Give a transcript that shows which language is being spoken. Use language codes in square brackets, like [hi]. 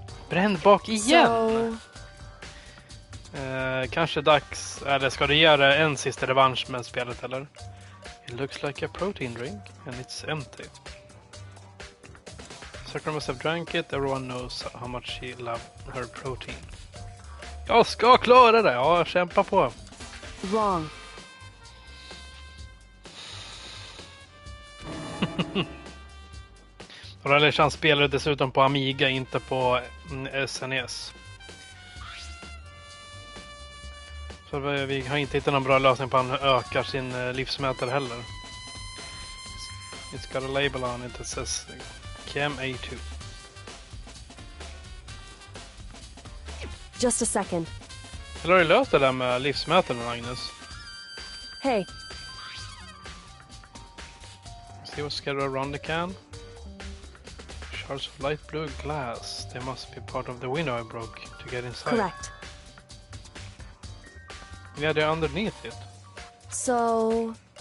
[sv] Bränd bak igen! So, Kanske dags... Eller ska du göra en sista revansch med spelet, eller? [en] It looks like a protein drink and it's empty. Sakura must have drank it. Everyone knows how much she loved her protein. [sv] Jag ska klara det! Ja, kämpa på! [en] wrong. [sv] Rallishan spelar dessutom på Amiga, inte på SNES. Så vi har inte hittat någon bra lösning på att han ökar sin livsmätare heller. [en] It's got a label on it that says Chem A2. Just a second. [sv] Eller har du löst det där med livsmätaren, Agnes? Hey, [en] See what's scattered around the can? Shards of light blue glass. They must be part of the window I broke to get inside. correct. Yeah, they're underneath it. So,